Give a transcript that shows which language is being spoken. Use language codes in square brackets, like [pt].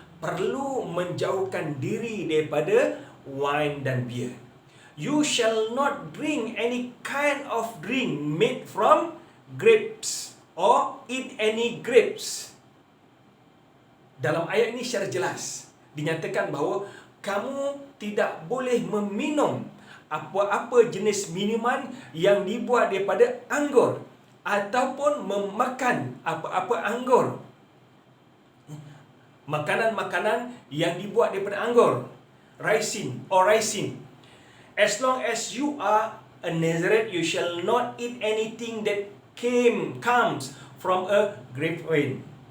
[ms] Perlu menjauhkan diri daripada wine dan beer. [en] You shall not drink any kind of drink made from grapes or eat any grapes. [ms] Dalam ayat ini secara jelas dinyatakan bahawa kamu tidak boleh meminum apa-apa jenis minuman yang dibuat daripada anggur ataupun memakan apa-apa anggur. Makanan-makanan yang dibuat daripada anggur, raisin. [en] As long as you are a Nazarite, you shall not eat anything that comes from a grapevine.